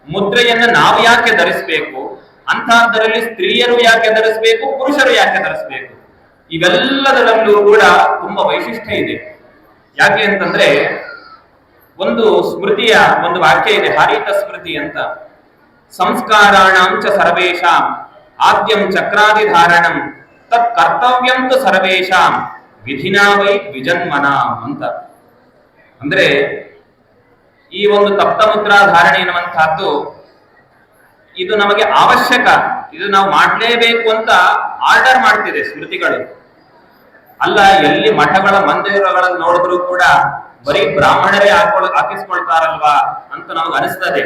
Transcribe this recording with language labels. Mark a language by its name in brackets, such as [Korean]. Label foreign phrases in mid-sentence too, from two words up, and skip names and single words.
[Kannada] ಮುದ್ರೆಯನ್ನು ನಾವು ಯಾಕೆ ಧರಿಸಬೇಕು, ಅಂತಹದ್ದರಲ್ಲಿ ಸ್ತ್ರೀಯರು ಯಾಕೆ ಧರಿಸಬೇಕು, ಪುರುಷರು ಯಾಕೆ ಧರಿಸಬೇಕು, ಇವೆಲ್ಲದರಲ್ಲೂ ಕೂಡ ತುಂಬಾ ವೈಶಿಷ್ಟ್ಯ ಇದೆ. ಯಾಕೆ ಅಂತಂದ್ರೆ ಒಂದು ಸ್ಮೃತಿಯ ಒಂದು ವಾಕ್ಯ ಇದೆ, ಹಾರಿತ ಸ್ಮೃತಿ ಅಂತ. [Sanskrit] ಸಂಸ್ಕಾರಾಣಾಂಚ ಸರ್ವೇಷಾಂ ಆದ್ಯಂ ಚಕ್ರಾದಿಧಾರಣಂ ತತ್ ಕರ್ತವ್ಯಂ ತು ಸರ್ವೇಷಾಂ ವಿಧಿನಾ ವೈ ದ್ವಿಜನ್ಮನಾಂ ಅಂತ. [Kannada] ಅಂದ್ರೆ ಈ ಒಂದು ತಪ್ತ ಮುದ್ರಾ ಧಾರಣೆ ಎನ್ನುವಂತಹದ್ದು ಇದು ನಮಗೆ ಅವಶ್ಯಕ, ಇದು ನಾವು ಮಾಡಲೇಬೇಕು ಅಂತ ಆರ್ಡರ್ ಮಾಡ್ತಿದೆ ಸ್ಮೃತಿಗಳು. ಅಲ್ಲ, ಎಲ್ಲಿ ಮಠಗಳ ಮಂದಿರಗಳನ್ನು ನೋಡಿದ್ರು ಕೂಡ ಬರೀ ಬ್ರಾಹ್ಮಣರೇ ಹಾಕಿಸ್ಕೊಳ್ತಾರಲ್ವಾ ಅಂತ ನಮಗೆ ಅನಿಸ್ತದೆ.